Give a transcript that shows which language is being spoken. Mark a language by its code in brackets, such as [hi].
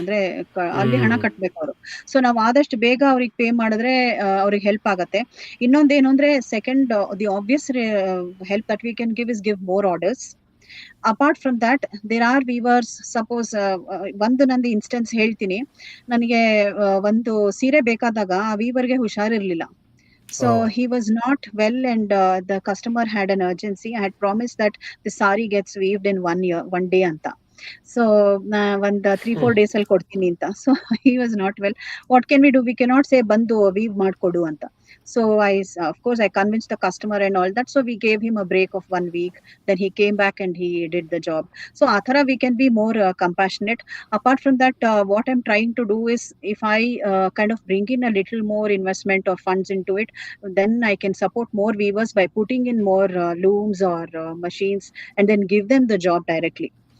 [kn] ಅಂದ್ರೆ ಅಲ್ಲಿ ಹಣ ಕಟ್ಬೇಕು ಅವರು. ಸೊ ನಾವು ಆದಷ್ಟು ಬೇಗ ಅವ್ರಿಗೆ ಪೇ ಮಾಡಿದ್ರೆ ಅವ್ರಿಗೆ ಹೆಲ್ಪ್ ಆಗತ್ತೆ. ಇನ್ನೊಂದೇನು ಅಂದ್ರೆ [en] Second, the obvious help that we can give is give more orders. Apart from that there are weavers. Suppose [kn] ಒಂದು ನಂದು ಇನ್ಸ್ಟೆನ್ಸ್ ಹೇಳ್ತೀನಿ. ನನಗೆ ಒಂದು ಸೀರೆ ಬೇಕಾದಾಗ ಆ ವೀವರ್ಗೆ ಹುಷಾರಿರ್ಲಿಲ್ಲ. [en] So he was not well, and the customer had an urgency. I had promised that the sari gets weaved in 1 day anta. [kn] So ಒಂದು 3-4 days ಅಲ್ಲಿ ಕೊಡ್ತೀನಿ ಅಂತ. [en] So he was not well. What can we do? We cannot say [kn] ಬಂದು weave ಮಾಡ್ಕೊಡು ಅಂತ. [en] So of course I convinced the customer and all that. So we gave him a break of 1 week. Then he came back and he did the job. So athara we can be more compassionate. Apart from that, what I'm trying to do is, if I kind of bring in a little more investment or funds into it, then I can support more weavers by putting in more looms or machines, and then give them the job directly.